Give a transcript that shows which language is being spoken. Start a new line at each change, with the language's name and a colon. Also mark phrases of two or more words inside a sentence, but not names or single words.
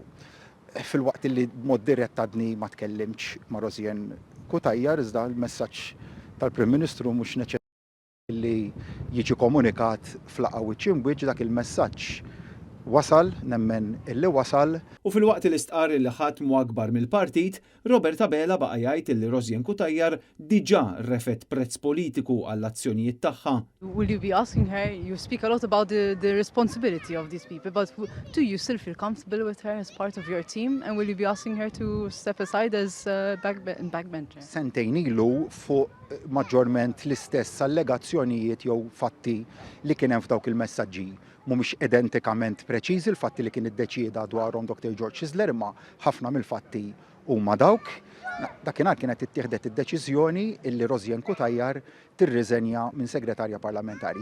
Maltese: Fil-waqt li mod dirett għadni ma tkellimx ma' Rosjen Cutajar, iżda l-messaġġ tal-Prim Ministru mhux neċessarju li jiġi komunikat fl-aqgħa wiċċ dak il-messaġġ wasal, nemmen illi wasal. U fil-waqt li stqar li ħatmu akbar mill-partit, Robert Abela baqa' jgħid li Rosjen Cutajar diġà refet prezz politiku għall-azzjonijiet tagħha.
English: Will you be asking her, you speak a lot about the responsibility of these people, but do you still feel comfortable with her as part of your team, and will you be asking her to step aside as backbencher?
Maltese: Sentejn ilu fuq maġġorment l-istess allegazzjonijiet jew fatti li kien hemm f'dawk il-messaġġi mhumiex identikament preċiżi l-fatti li kien iddeċieda dwarhom Dr. George Chisler, imma ħafna mill-fatti huma dawk. Dakinhar kienet ittieħdet id-deċiżjoni illi Rosjen Cutajar tirriżenja minn segretarja parlamentari.